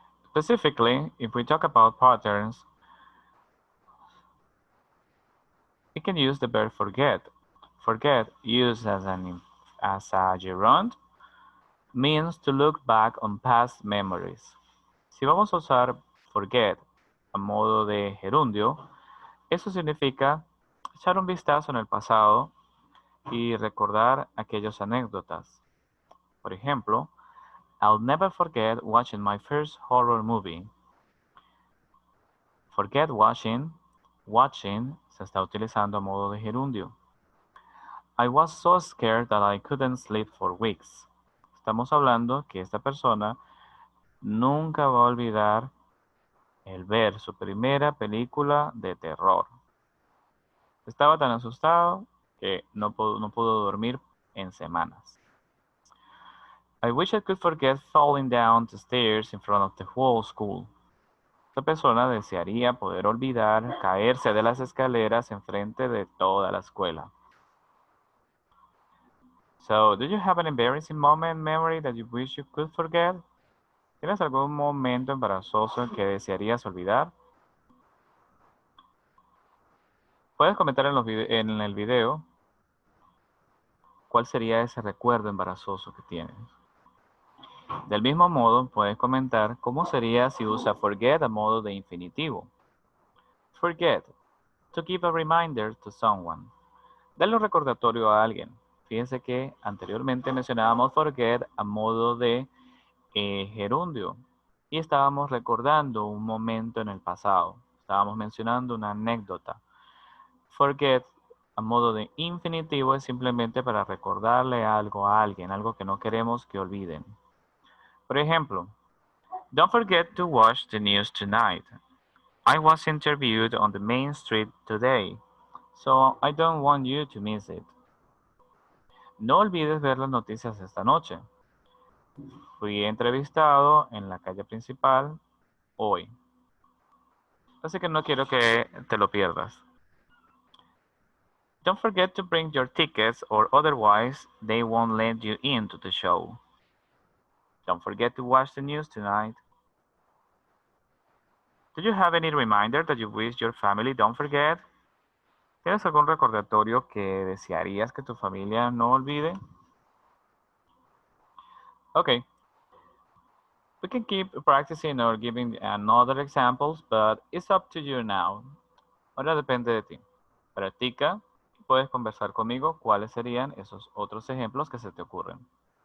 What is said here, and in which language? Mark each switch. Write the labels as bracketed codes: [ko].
[en] Specifically, if we talk about patterns, we can use the verb forget. Forget used as as a gerund means to look back on past memories. [es] Si vamos a usar forget a modo de gerundio, eso significa echar un vistazo en el pasado y recordar aquellas anécdotas. Por ejemplo, [en] I'll never forget watching my first horror movie. Forget watching, [es] watching se está utilizando a modo de gerundio. [en] I was so scared that I couldn't sleep for weeks. [es] Estamos hablando que esta persona nunca va a olvidar el ver su primera película de terror. Estaba tan asustado que no pudo dormir en semanas. [en] I wish I could forget falling down the stairs in front of the whole school. [es] Esta persona desearía poder olvidar caerse de las escaleras en frente de toda la escuela. [en] So, do you have an embarrassing moment in memory that you wish you could forget? [es] ¿Tienes algún momento embarazoso que desearías olvidar? Puedes comentar en el video cuál sería ese recuerdo embarazoso que tienes. Del mismo modo, puedes comentar cómo sería si usa forget a modo de infinitivo. [en] Forget, to give a reminder to someone. [es] Dale un recordatorio a alguien. Fíjense que anteriormente mencionábamos forget a modo de gerundio y estábamos recordando un momento en el pasado. Estábamos mencionando una anécdota. Forget a modo de infinitivo es simplemente para recordarle algo a alguien, algo que no queremos que olviden. Por ejemplo, [en] don't forget to watch the news tonight. I was interviewed on the main street today, so I don't want you to miss it. [es] No olvides ver las noticias esta noche. Fui entrevistado en la calle principal hoy. Así que no quiero que te lo pierdas. [en] Don't forget to bring your tickets or otherwise they won't let you into the show. Don't forget to watch the news tonight. Do you have any reminder that you wish your family don't forget? [es] ¿Tienes algún recordatorio que desearías que tu familia no olvide? Okay. [en] We can keep practicing or giving another examples, but it's up to you now. [es] Ahora depende de ti. Practica y puedes conversar conmigo cuáles serían esos otros ejemplos que se te ocurren.